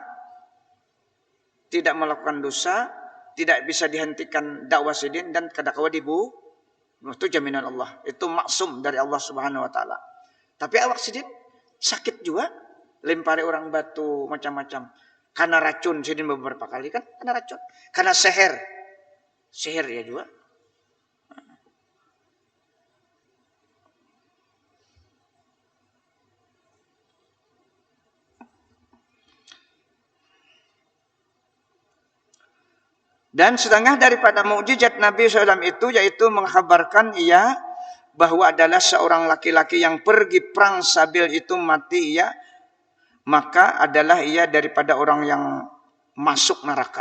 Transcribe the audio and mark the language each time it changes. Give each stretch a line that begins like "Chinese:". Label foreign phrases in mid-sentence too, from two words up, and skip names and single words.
Banjar: Tidak melakukan dosa, tidak bisa dihentikan dakwah sidin dan kadakawa dibu. Itu jaminan Allah. Itu maksum dari Allah
Arabic: سبحانه وتعالى.
Banjar: Tapi awak sidin sakit juga, lempari orang batu macam-macam. Karena racun sidin beberapa kali kan, karena racun. Karena seher. Seher ya juga. Dan setengah daripada mukjizat Nabi SAW itu yaitu menghabarkan ia bahwa adalah seorang laki-laki yang pergi perang sambil itu mati ia, maka adalah ia daripada orang yang masuk neraka.